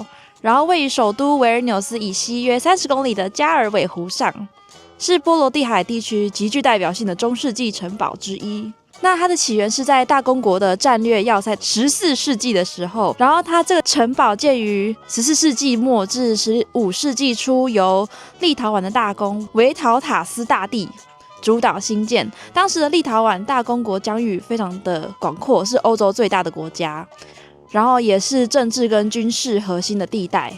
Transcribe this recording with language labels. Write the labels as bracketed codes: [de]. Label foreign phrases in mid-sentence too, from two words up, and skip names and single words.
[zh] 然後位於首都維爾紐斯以西約30公里的加爾韋湖上，是波羅的海地區極具代表性的中世紀城堡之一。那它的起源是在大公國的戰略要塞14世紀的時候，然後它這個城堡建於14世紀末至15世紀初，由立陶宛的大公維陶塔斯大帝主導興建。當時的立陶宛大公國疆域非常的廣闊，是歐洲最大的國家，然後也是政治跟軍事核心的地帶。